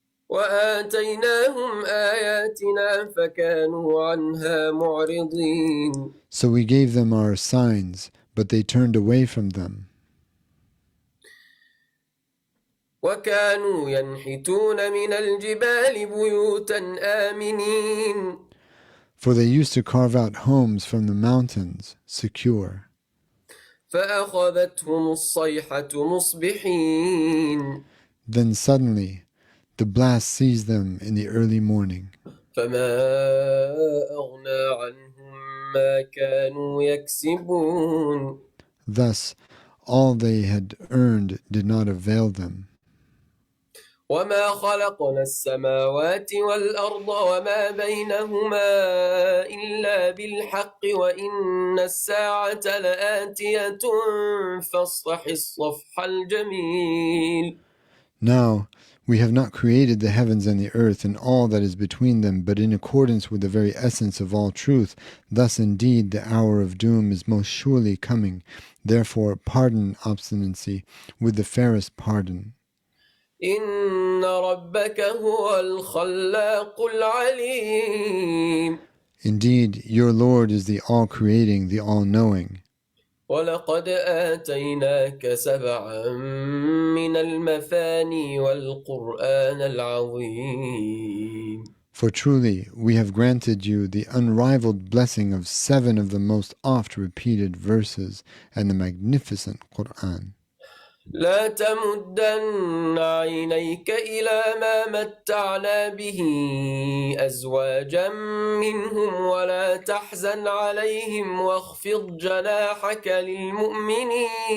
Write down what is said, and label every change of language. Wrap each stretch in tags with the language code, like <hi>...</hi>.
<ar>وآتيناهم آياتنا فكانوا عنها معرضين.</ar> <en>So we gave them our signs, but they turned away from them.</en> <ar>وكانوا ينحتون من الجبال بيوتا آمنين.</ar> <en>For they used to carve out homes from the mountains, secure.</en> <ar>فأخذتهم الصيحة مصبحين.</ar> <en>Then suddenly the blast seized them in the early morning.</en> <ar>فما أغنى عنهم ما كانوا يكسبون.</ar> <en>Thus all they had earned did not avail them.</en> <ar>وما خلقنا السماوات والأرض وما بينهما إلا بالحق وإن الساعة لآتية فاصفح الصفح الجميل.</ar> <en>Now we have not created the heavens and the earth and all that is between them, but in accordance with the very essence of all truth. Thus indeed the hour of doom is most surely coming. Therefore pardon obstinacy with the fairest pardon.</en> <ar>إن ربك هو الخلاق العليم.</ar> <en>Indeed, your Lord is the all-creating, the all-knowing.</en> <ar>ولقد آتيناك سبعا من المثاني والقرآن العظيم.</ar> <en>For truly, we have granted you the unrivaled blessing of 7 of the most oft-repeated verses and the magnificent Qur'an.</en> <ar>لا تمدن عينيك إلى ما متعنا به أزواجا منهم ولا تحزن عليهم واخفض جناحك للمؤمنين.</ar>